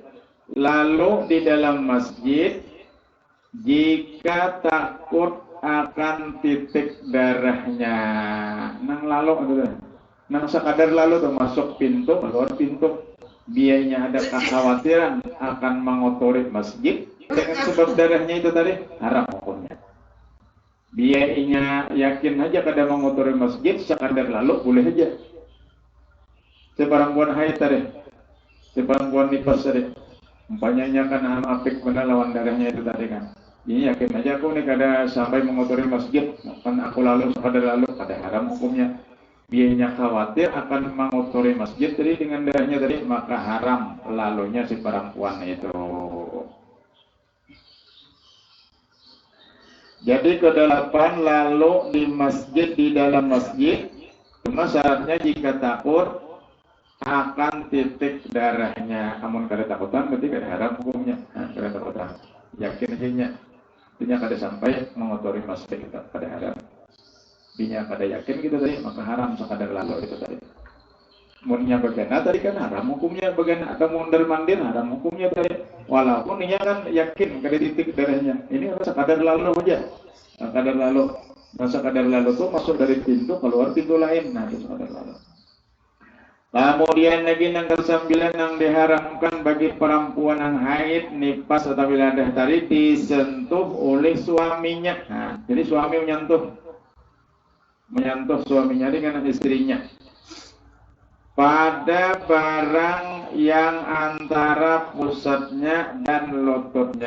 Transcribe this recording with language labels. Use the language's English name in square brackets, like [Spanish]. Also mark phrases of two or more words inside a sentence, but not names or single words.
[Indonesian] Lalu di dalam masjid jika takut akan titik darahnya, nang lalu gitu, nang sekadar lalu tuh masuk pintu keluar pintu, biayanya ada kekhawatiran akan mengotori masjid dengan sebab darahnya itu tadi, haram hukumnya. [Banjar] Biayanya yakin aja kada mengotori masjid, sekadar lalu boleh aja. Si perempuan haid tadi, si perempuan nifas tadi, umpamanya kan apik benar lawan darahnya itu tadi kan. Ini yakin aja aku nih kada sampai mengotori masjid, kan aku lalu sekadar lalu, kada haram hukumnya. [Indonesian] Biayanya khawatir akan mengotori masjid tadi dengan darahnya tadi, maka haram lalunya si perempuan itu. Jadi kedelapan, lalu di masjid, di dalam masjid, cuma syaratnya jika takut akan titik darahnya. [Banjar] Amun kada takutan berarti kada haram hukumnya. Kada takutan. Yakin aja nya kada sampai mengotori masjid kita kada haram. Binya kada yakin kita tadi maka haram sekadar lalu itu tadi. Munnya begana tadi kan haram hukumnya begana atau mondar mandir haram hukumnya tadi. [Indonesian] Walaupun dia kan yakin kada titik darahnya. Ini sekadar lalu aja. Sekadar lalu. Masa kadar lalu tuh masuk dari pintu keluar pintu lain. Nah itu kadar lalu. Kemudian lagi yang ke-9 yang diharamkan bagi perempuan yang haid, nifas atau wiladah tadi disentuh oleh suaminya. Nah, jadi suami menyentuh suaminya dengan istrinya pada barang yang antara pusatnya dan lututnya.